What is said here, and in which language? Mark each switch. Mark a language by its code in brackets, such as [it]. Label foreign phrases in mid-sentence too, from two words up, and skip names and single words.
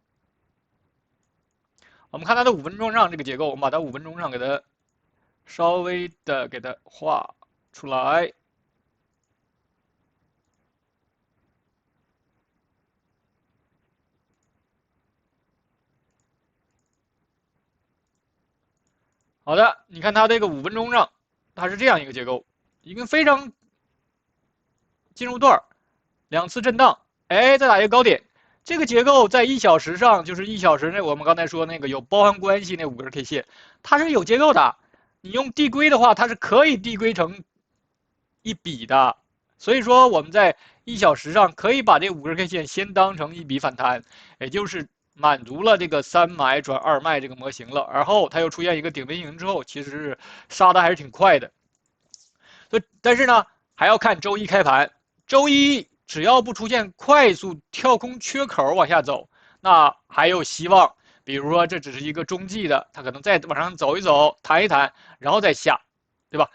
[zh] 我們看它的5分鐘上這個結構，我們把它5分鐘上給它稍微的給它畫出來。好的，你看它這個5分鐘上，它是這樣一個結構，一個非常進入段2次震盪，哎，再打一個高點。這個結構在1小時上，就是1小時那我們剛才說那個有包含關係那5根 K 線，它是有結構的。你用遞歸的話，它是可以遞歸成一筆的。所以說我們在1小時上可以把這5根 K 線先當成一筆反彈，也就是滿足了這個3買轉2賣這個模型了。然後它又出現一個頂 V 型之後，其實是殺的還是挺快的。但是呢，還要看周一開盤。周一只要不出現快速跳空缺口往下走，那還有希望。比如說這只是一個中繼的，它可能再往上走一走，彈一彈，然後再下，對吧？